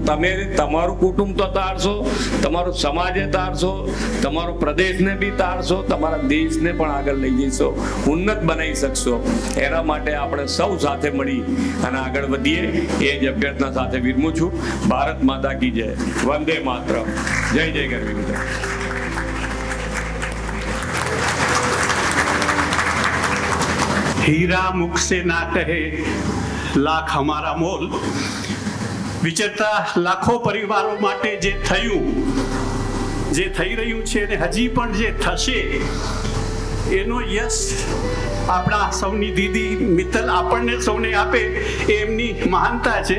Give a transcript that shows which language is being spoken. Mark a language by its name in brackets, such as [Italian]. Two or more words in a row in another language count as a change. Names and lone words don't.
[Gujarati] તમે તમારું કુટુંબ તો તારશો, તમારો સમાજે તારશો, તમારો પ્રદેશને બી તારશો, તમારા દેશને પણ આગળ લઈ જશો, ઉન્નત બનાવી શકશો. એના માટે આપણે સૌ સાથે મળી અને આગળ વધીએ એ જ અભ્યર્થના સાથે વિરમું છું. [Hindi] भारत माता की जय. [Sanskrit] वन्दे मातरम्. [Gujarati] જય જય ગરવી ગુજરાત. [Hindi] हीरा मुख से ना कहे लाख हमारा मोल. [Gujarati] વિચરતા લાખો પરિવારો માટે જે થયું, જે થઈ રહ્યું છે અને હજી પણ જે થશે, એનો યશ આપણા સૌની દીદી મિત્તલ આપણને સૌને આપે એ એમની મહાનતા છે.